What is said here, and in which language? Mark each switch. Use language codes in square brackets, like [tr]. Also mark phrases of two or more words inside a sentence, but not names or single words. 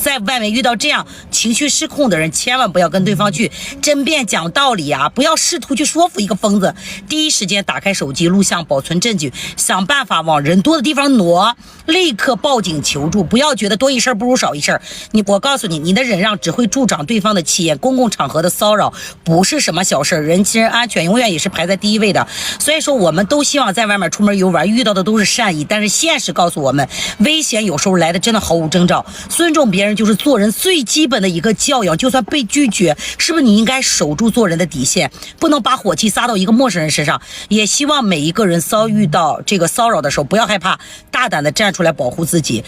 [zh] 在外面遇到這樣情緒失控的人，千萬不要跟對方去爭辯講道理啊！不要試圖去說服一個瘋子，第一時間打開手機錄像，保存證據，想辦法往人多的地方挪，立刻報警求助。不要覺得多一事不如少一事。我告訴你，你的忍讓只會助長對方的气焰。公共場合的騷擾不是什麼小事，人身安全永遠也是排在第一位的。所以說，我們都希望在外面出门遊玩，遇到的都是善意，但是現實告訴我們，危險有時候來的真的毫無徵兆。尊重別人就是做人最基本的一個教養，就算被拒絕，是不是你應該守住做人的底線，不能把火氣撒到一個陌生人身上？也希望每一個人遇到這個騷擾的時候，不要害怕，大膽的站出來保護自己。